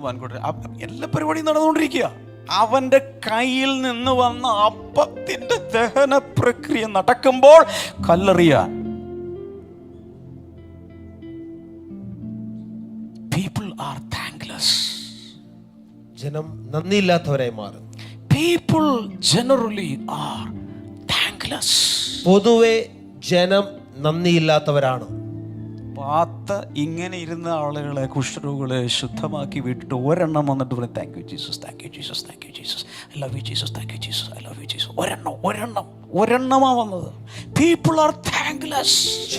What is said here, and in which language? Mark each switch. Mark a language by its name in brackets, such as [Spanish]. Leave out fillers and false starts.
[Malayalam] വാൻകോട്ടെ എല്ലാ പരിപാടിയും നടന്നുകൊണ്ടിരിക്കുക. അവൻ്റെ കയ്യിൽ നിന്ന് വന്ന അപ്പത്തിൻ്റെ ദഹന പ്രക്രിയ നടക്കുമ്പോൾ കല്ലെറിയാൻ [English] people are thankless. [Malayalam] ജനം നന്ദിയില്ലാത്തവരായി മാറും. [English] People generally are thankless. [Malayalam] പൊതുവെ ജനം നന്ദിയില്ലാത്തവരാണ്. പാത്ത് ഇങ്ങനെ ഇരുന്ന ആളുകളെ, കുഷ്ഠരോഗികളെ ശുദ്ധമാക്കി വിട്ടിട്ട് ഒരെണ്ണം വന്നിട്ട് പറയും [English] Thank you Jesus, thank you Jesus, thank you Jesus, I love you Jesus, thank you Jesus, I love you Jesus. [Malayalam] ഒരെണ്ണമാ വന്നത്. [English] People are thankless.